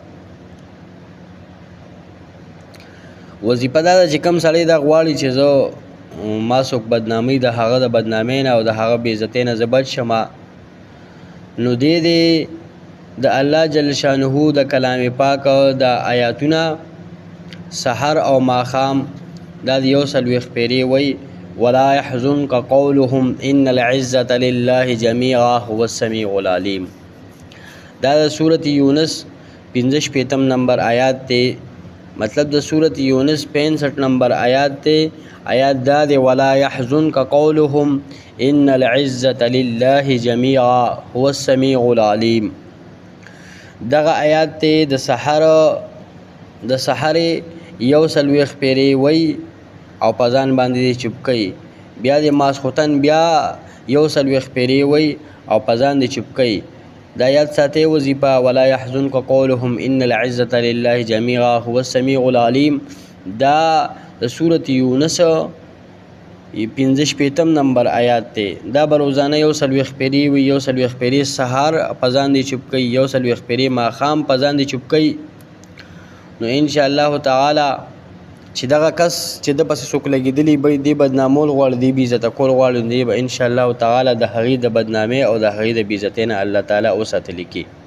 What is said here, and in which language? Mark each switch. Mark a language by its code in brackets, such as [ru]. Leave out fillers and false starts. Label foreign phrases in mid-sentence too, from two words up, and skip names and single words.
[ps] وظیفه دا ده چې کوم سړی دا غواړي چې زه ما څوک بدناموي د هغه د بدنامۍ نه او د هغه بېعزتۍ نه زه بچ شمه. نو دی د الله جل شانه د کلام پاک د آیاتونه سحر او ماښام دا د 140 پیرې وایي [ar] ولا يحزنك قولهم ان العزة لله جميعا هو السميع العليم. [ps] دا د سورة یونس 65 نمبر آیات ته. مطلب د سورة یونس 65 نمبر آیات ته. آیات دا دی [ar] ولا يحزنك قولهم ان العزة لله جميعا هو السميع العليم. [ps] دغه آیات ته د سحر 140 پیرې وایي او په ځان باندې چوپ کوي. بیا د ماسخوتن بیا 140 پیرې وایي او په ځان دې چوپ کوي. دا یاد ساتئ وظیفه [ar] ولا يحزنك قولهم ان العزة لله جميعا هو السميع العليم. [ps] دا د سورة یونس 65 نمبر آیات دی. دا به روزانه 140 پیرې وي. 140 پیرې سهار په ځان دې چوپ کوي. 140 پیرې ماښام په ځان دې چوپ کوي. نو [ar] انشاءالله تعالی [ps] چې دغه کس چې د پسې څوک لګېدلي به دی بدنامول غواړي دی بېعزته کول غواړي نو دی به [ar] انشاءالله تعالی [ps] د هغې د بدنامۍ او د هغې د بېعزتۍ نه الله تعالی وساتلی کي.